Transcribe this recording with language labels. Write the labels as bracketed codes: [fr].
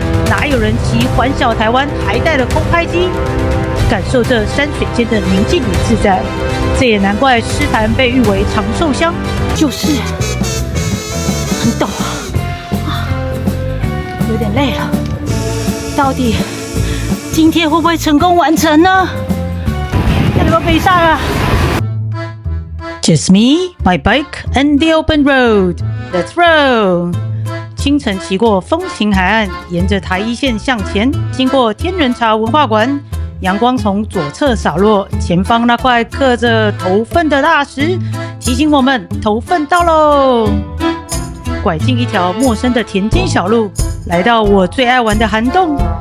[zh] 哪有人骑环小台湾还带了空拍机？感受这山水间的宁静与自在。这也难怪诗坛被誉为长寿乡，就是很陡啊，有点累了。到底今天会不会成功完成呢？要不要北上啊？ [en] Just me, my bike, and the open road. Let's roll. [zh] 清晨骑过风情海岸，沿着台一线向前，经过天人茶文化馆，阳光从左侧洒落，前方那块刻着头份的大石提醒我们头份到喽。拐进一条陌生的田间小路，来到我最爱玩的涵洞。